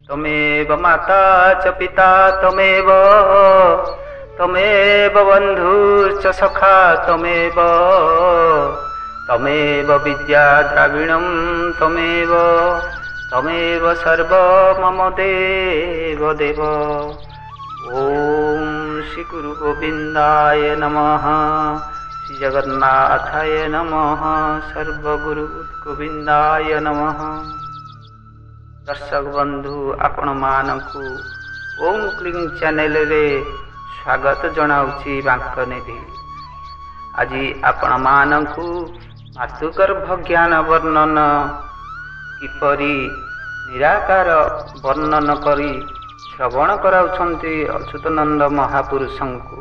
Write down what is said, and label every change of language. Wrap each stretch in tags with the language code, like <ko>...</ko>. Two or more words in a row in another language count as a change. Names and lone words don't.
<sa>तमेव माता च पिता तमेव तमेव बन्धुश्च सखा तमेव तमेव विद्या द्रविणं तमेव तमेव सर्व मम देव देव। ओम श्री गुरु गोविंदाय नमः, श्री जगन्नाथाय नमः, सर्वगुरु गोविंदाय नमः।</sa> <or>ଦର୍ଶକ ବନ୍ଧୁ ଆପଣ ମାନଙ୍କୁ ଓମ କ୍ଲିଙ୍ଗ ଚ୍ୟାନେଲ ରେ ସ୍ୱାଗତ ଜଣାଉଛି ବାଙ୍କନିଧି। ଆଜି ଆପଣ ମାନଙ୍କୁ ମାତୃଗର୍ଭ ଜ୍ଞାନ ବର୍ଣ୍ଣନ କିପରି ନିରାକାର ବର୍ଣ୍ଣନ କରି ଶ୍ରବଣ କରାଉଛନ୍ତି ଅଚ୍ୟୁତାନନ୍ଦ ମହାପୁରୁଷଙ୍କୁ।</or>